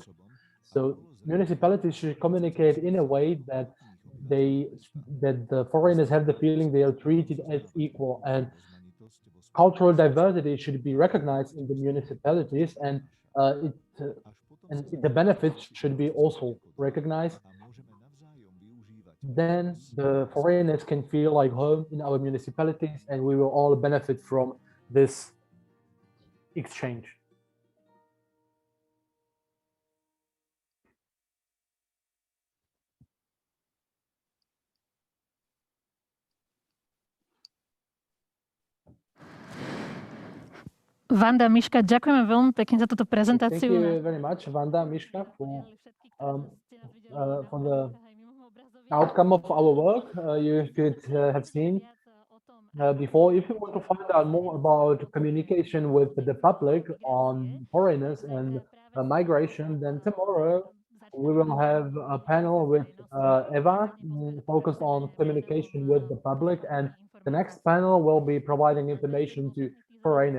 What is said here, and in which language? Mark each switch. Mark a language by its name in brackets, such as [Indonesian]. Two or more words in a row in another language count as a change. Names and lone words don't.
[English] So municipalities should communicate in a way that the foreigners have the feeling they are treated as equal, and cultural diversity should be recognized in the municipalities, and the benefits should be also recognized. Then the foreigners can feel like home in our municipalities, and we will all benefit from this exchange. [Slovak] Vanda, Miška, ďakujeme veľmi pekne za túto prezentáciu. [English] Thank you very much, Vanda, Miška, for the outcome of our work. You could have seen before. If you want to find out more about communication with the public on foreigners and migration, then tomorrow we will have a panel with Eva focused on communication with the public, and the next panel will be providing information to foreigners.